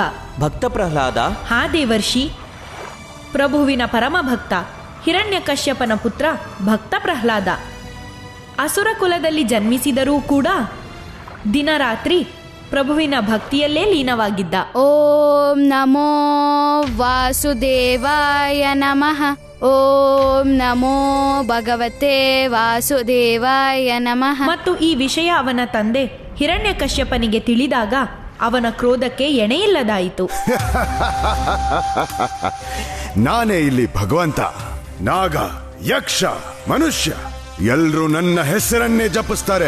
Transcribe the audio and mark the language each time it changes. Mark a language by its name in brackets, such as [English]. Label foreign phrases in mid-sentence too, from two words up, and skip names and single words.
[Kannada] ಭಕ್ತ ಪ್ರಹ್ಲಾದ? ಹಾ ದೇವರ್ಷಿ, ಪ್ರಭುವಿನ ಪರಮ ಭಕ್ತ ಹಿರಣ್ಯಕಶ್ಯಪನ ಪುತ್ರ ಭಕ್ತ ಪ್ರಹ್ಲಾದ. ಅಸುರ ಕುಲದಲ್ಲಿ ಜನ್ಮಿಸಿದರೂ ಕೂಡ ದಿನರಾತ್ರಿ ಪ್ರಭುವಿನ ಭಕ್ತಿಯಲ್ಲೇ ಲೀನವಾಗಿದ್ದ. [Sanskrit] ಓಂ ನಮೋ ವಾಸುದೇವಾಯ ನಮಃ. ಓಂ ನಮೋ ಭಗವತೆ ವಾಸುದೇವಾಯ ನಮಃ. [Kannada] ಮತ್ತು ಈ ವಿಷಯ ಅವನ ತಂದೆ ಹಿರಣ್ಯಕಶ್ಯಪನಿಗೆ ತಿಳಿದಾಗ ಅವನ ಕ್ರೋಧಕ್ಕೆ ಎಣೆಯಿಲ್ಲದಾಯಿತು. ನಾನೇ ಇಲ್ಲಿ ಭಗವಂತ. ನಾಗ, ಯಕ್ಷ, ಮನುಷ್ಯ ಎಲ್ರೂ ನನ್ನ ಹೆಸರನ್ನೇ ಜಪಿಸ್ತಾರೆ.